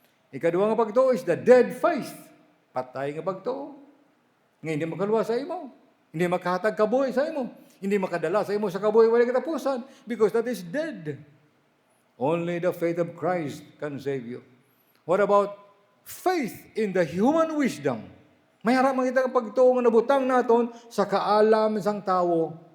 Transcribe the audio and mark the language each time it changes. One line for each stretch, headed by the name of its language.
Hiligaynon: Ikaduha nga pagtuo
English: is the dead faith.
Hiligaynon: Patay nga pagtuo. Nga hindi makaluwas sa imo. Hindi makahatag kabuhi sa imo. Hindi makadala sa imo sa kabuhi wala katapusan
English: because that is dead. Only the faith of Christ can save you. What about faith in the human wisdom?
Hiligaynon: May harap makita ang pagtuo nga nabutang naton sa kaalam sang tawo.